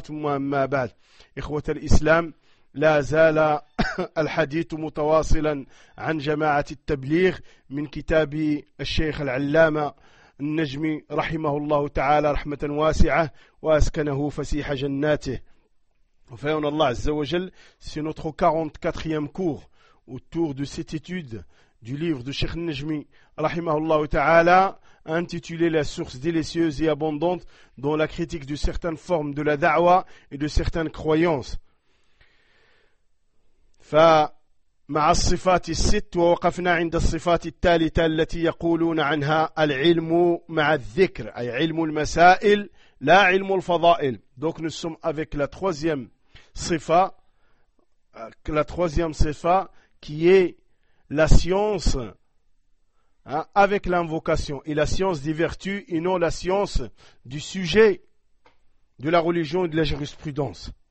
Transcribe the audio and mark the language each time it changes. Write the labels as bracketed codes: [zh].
[ar] ثم أما بعد، إخوة الإسلام، لا زال الحديث متواصلا عن جماعة التبليغ من كتاب الشيخ العلامة النجم رحمه الله تعالى رحمة واسعة وأسكنه فسيح جناته. [fr] Enfin, Allah Azza wa Jal, c'est notre 44e cours autour de cette étude du livre de Cheikh Najmi, rahimahullah ta'ala, intitulé « La source délicieuse et abondante dans la critique de certaines formes de la da'wa et de certaines croyances ». [ar] مع الصفات الست، ووقفنا عند الصفات الثالثة التي يقولون عنها العلم مع الذكر، أي علم المسائل لا علم الفضائل. [fr] Donc nous sommes avec la troisième Sifa, la troisième sifa qui est la science hein, avec l'invocation, et la science des vertus et non la science du sujet de la religion et de la jurisprudence.